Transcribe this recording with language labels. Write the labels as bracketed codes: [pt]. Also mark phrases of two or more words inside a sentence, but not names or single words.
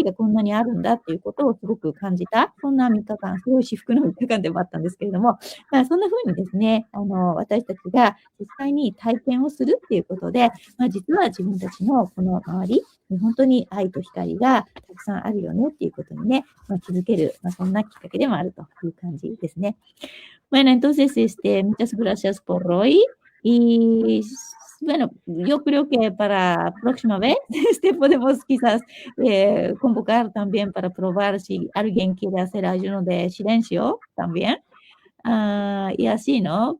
[ja] がこんなにあるんだっていうことをすごく感じた、そんな3日間、すごい至福の3日間でもあったんですけれども、そんな風にですね、私たちが実際に体験をするっていうことで、実は自分たちのこの周りに本当に愛と光がたくさんあるよねっていうことにね、気づける、そんなきっかけでもあるという感じですね。 [es] Bueno, entonces, muchas gracias por hoy. Y bueno, yo creo que para próxima vez, podemos quizás convocar también para probar si alguien quiere hacer ayuno de silencio también. Y así, ¿no?